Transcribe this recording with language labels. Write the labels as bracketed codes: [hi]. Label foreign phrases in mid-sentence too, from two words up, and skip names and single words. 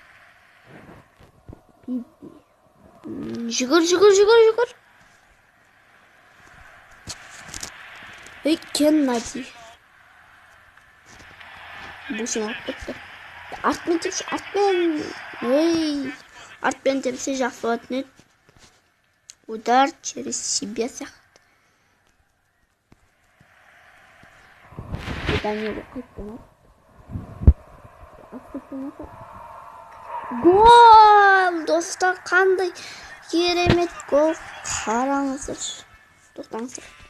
[kk] Жүгір. Кеннади. Бусин алып кетті. Артпен тепсе жақсы болатын еді. [ru] Удар через себя [kk] сияқты. Данило қайттан. Гол! Достар, қандай керемет гол. Қараңыздар. Тоқтаңыздар.